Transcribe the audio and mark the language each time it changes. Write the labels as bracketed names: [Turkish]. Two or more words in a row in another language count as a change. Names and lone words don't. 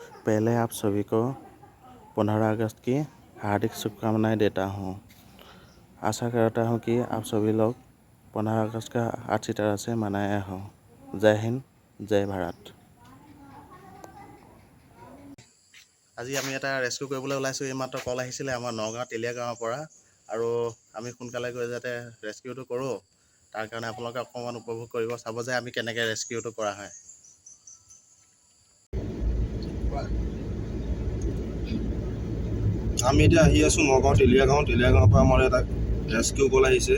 [Hindi] पहले आप सभी को 15 अगस्त की हार्दिक शुभकामनाएं देता हूं। आशा करता हूं कि आप सभी लोग 15 अगस्त का अच्छी तरह से मनाया हो। जय हिंद, जय भारत। [Assamese] আজি আমি এটা ৰেস্কিউ কৰিবলৈ ওলাইছোঁ। এইমাত্ৰ কল আহিছিলে আমাৰ নগাঁও তেলীয়া গাঁৱৰ পৰা, আৰু আমি সোনকালে গৈ যাতে ৰেস্কিউটো কৰোঁ তাৰ কাৰণে আপোনালোকে অকণমান উপভোগ কৰিব, চাব যে আমি কেনেকৈ ৰেস্কিউটো কৰা হয়। আমি এতিয়া আহি আছোঁ নগাঁও তেলীয়া গাঁৱৰ পৰা আমাৰ এটা ৰেস্কিউ কল আহিছে।